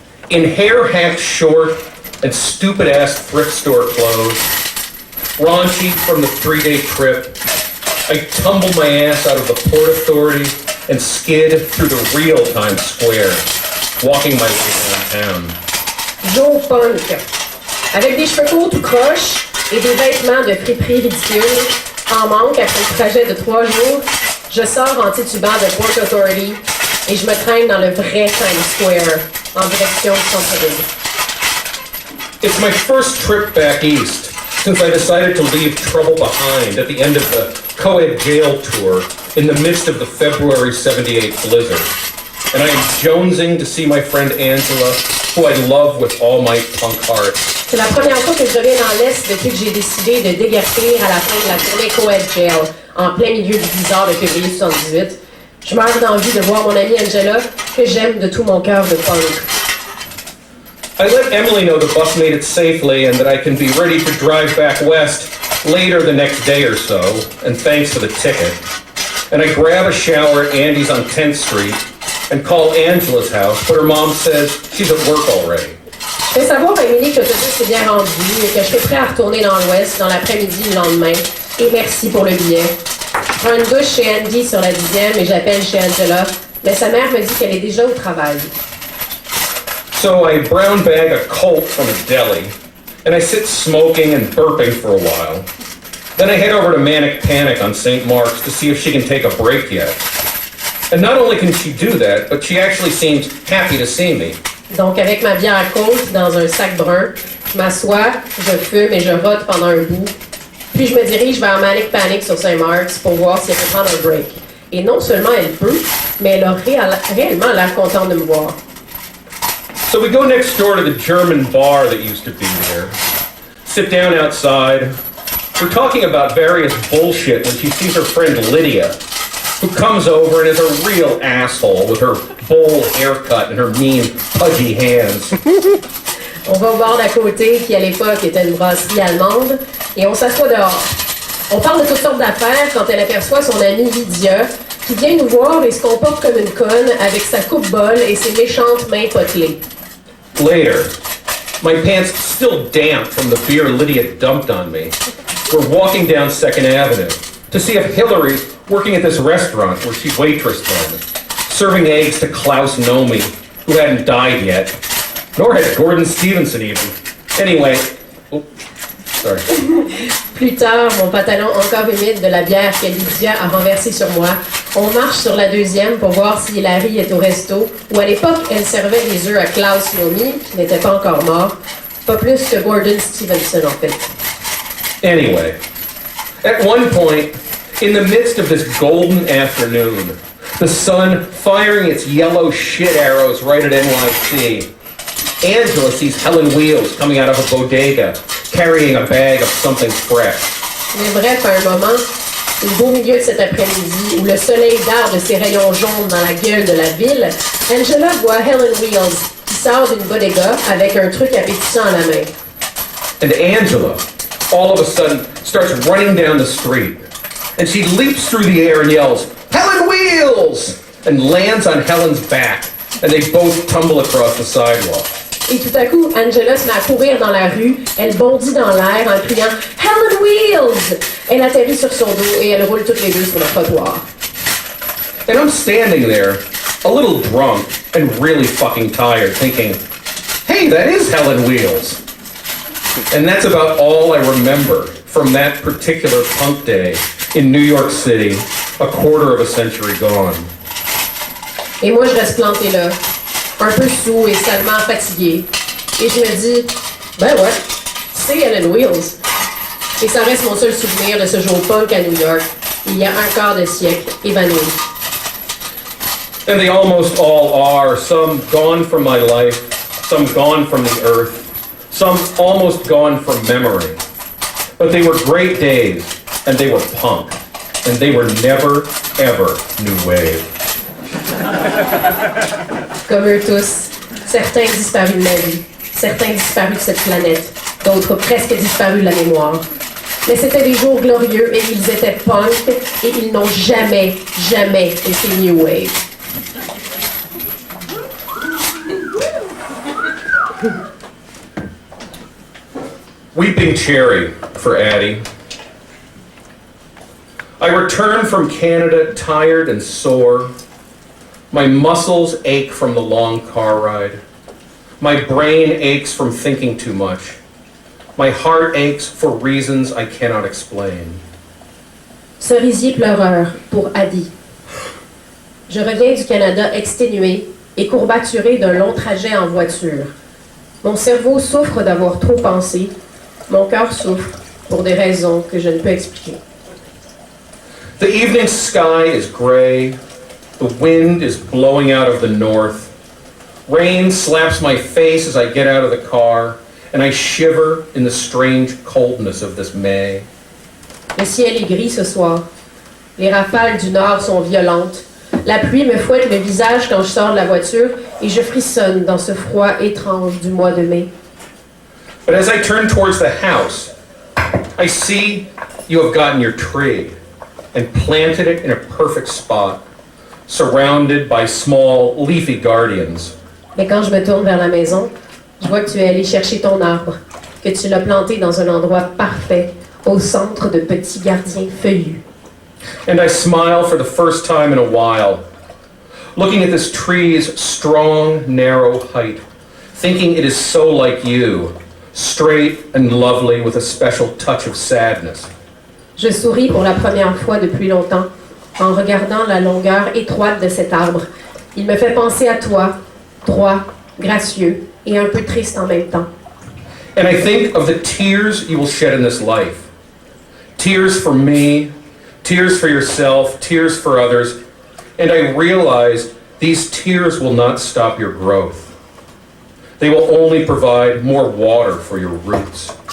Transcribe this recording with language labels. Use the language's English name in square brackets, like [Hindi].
[English] In hair hacked short and stupid-ass thrift store clothes, raunchy from the 3-day trip, I tumbled my ass out of the Port Authority and skid through the real Times Square, walking my way downtown. Joe Punk. [French] Avec des cheveux courts tout croche et des vêtements de friperie ridicules, en manque après un trajet de 3 jours, je sors en titubant de Port Authority et je me traîne dans le vrai Times Square, en direction du centre-ville. [English] It's my first trip back east, since I decided to leave trouble behind at the end of the co-ed jail tour in the midst of the February 78 blizzard. And I am jonesing to see my friend Angela, who I love with all my punk heart. [French] C'est la première fois que je reviens dans l'Est depuis que j'ai décidé de déguerpir à la fin de la tournée co-ed jail, en plein milieu du blizzard de février 78. Je meurs d'envie de voir mon amie Angela, que j'aime de tout mon cœur de punk. [English] I let Emily know the bus made it safely and that I can be ready to drive back west later the next day or so, and thanks for the ticket. And I grab a shower at Andy's on 10th Street and call Angela's house, but her mom says she's at work already. [French] Je fais savoir à Émilie que l'autobus est bien rendu et que je suis prêt à retourner dans l'Ouest dans l'après-midi du lendemain. Et merci pour le billet. Je prends une douche chez Andy sur la 10e et j'appelle chez Angela, mais sa mère me dit qu'elle est déjà au travail. [English] So I brown bag a Colt from a deli, and I sit smoking and burping for a while. Then I head over to Manic Panic on St. Mark's to see if she can take a break yet. And not only can she do that, but she actually seems happy to see me. [French] Donc avec ma bière Colt dans un sac brun, je m'assois, je fume et je rote pendant un bout. Puis je me dirige vers Manic Panic sur St. Mark's pour voir si elle peut prendre un break. Et non seulement elle peut, mais elle a réellement l'air contente de me voir. [English] So we go next door to the German bar that used to be there. Sit down outside. We're talking about various bullshit when she sees her friend Lydia. who comes over and is a real asshole with her bowl haircut and her mean, pudgy hands. [French] On va au bar d'à côté, qui à l'époque était une brasserie allemande, et on s'assoit dehors. On parle de toutes sortes d'affaires quand elle aperçoit son amie Lydia, qui vient nous voir et se comporte comme une conne avec sa coupe-bol et ses méchantes mains potelées. [English] Later, my pants still damp from the beer Lydia dumped on me, we're walking down 2nd Avenue to see if Hillary's working at this restaurant where she waitressed then, serving eggs to Klaus Nomi, who hadn't died yet, nor had Gordon Stevenson even. Anyway, sorry. [French] Plus tard, mon pantalon encore humide de la bière que Lydia a renversée sur moi, on marche sur la 2e pour voir si Hilary est au resto, où à l'époque, elle servait des œufs à Klaus Nomi, qui n'était pas encore mort, pas plus que Gordon Stevenson en fait. [English] Anyway, at one point, in the midst of this golden afternoon, the sun firing its yellow shit arrows right at NYC, Angela sees Helen Wheels coming out of a bodega, carrying a bag of something fresh. [French] Mais bref, à un moment, au beau milieu de cet après-midi, où le soleil darde ses rayons jaunes dans la gueule de la ville, Angela voit Helen Wheels, qui sort d'une bodega avec un truc appétissant à la main. [English] And Angela, all of a sudden, starts running down the street. And she leaps through the air and yells, "Helen Wheels!" and lands on Helen's back. And they both tumble across the sidewalk. [French] Et tout à coup, Angela se met à courir dans la rue, elle bondit dans l'air en criant « Helen Wheels !» Elle atterrit sur son dos et elle roule toutes les deux sur le trottoir. [English] And I'm standing there, a little drunk and really fucking tired, thinking, hey, that is Helen Wheels. And that's about all I remember from that particular punk day in New York City, a quarter of a century gone. [French] Et moi, je reste plantée là, un peu sous et salement fatiguée. Et je me dis, ben ouais, c'est Helen Wheels. Et ça reste mon seul souvenir de ce jour punk à New York, il y a un quart de siècle, évanoui. [English] And they almost all are, some gone from my life, some gone from the earth, some almost gone from memory. But they were great days, and they were punk, and they were never, ever new wave. [French] Comme eux tous, certains disparus de la vie, certains disparus de cette planète, d'autres presque disparus de la mémoire. Mais c'était des jours glorieux et ils étaient punk et ils n'ont jamais, jamais été new wave. [English] Weeping Cherry for Addie. I return from Canada tired and sore. My muscles ache from the long car ride. My brain aches from thinking too much. My heart aches for reasons I cannot explain. [French] Cerisier pleureur pour Addie. Je reviens du Canada exténué et courbaturé d'un long trajet en voiture. Mon cerveau souffre d'avoir trop pensé. Mon cœur souffre pour des raisons que je ne peux expliquer. [English] The evening sky is gray. The wind is blowing out of the north. Rain slaps my face as I get out of the car, and I shiver in the strange coldness of this May. [French] Le ciel est gris ce soir. Les rafales du nord sont violentes. La pluie me fouette le visage quand je sors de la voiture et je frissonne dans ce froid étrange du mois de mai. [English] But as I turn towards the house, I see you have gotten your tree and planted it in a perfect spot, surrounded by small, leafy guardians. [French] Mais quand je me tourne vers la maison, je vois que tu es allé chercher ton arbre, que tu l'as planté dans un endroit parfait, au centre de petits gardiens feuillus. [English] And I smile for the first time in a while, looking at this tree's strong, narrow height, thinking it is so like you, straight and lovely with a special touch of sadness. [French] Je souris pour la première fois depuis longtemps, en regardant la longueur étroite de cet arbre. Il me fait penser à toi, droit, gracieux et un peu triste en même temps. [English] And I think of the tears you will shed in this life. Tears for me, tears for yourself, tears for others. And I realize these tears will not stop your growth. They will only provide more water for your roots.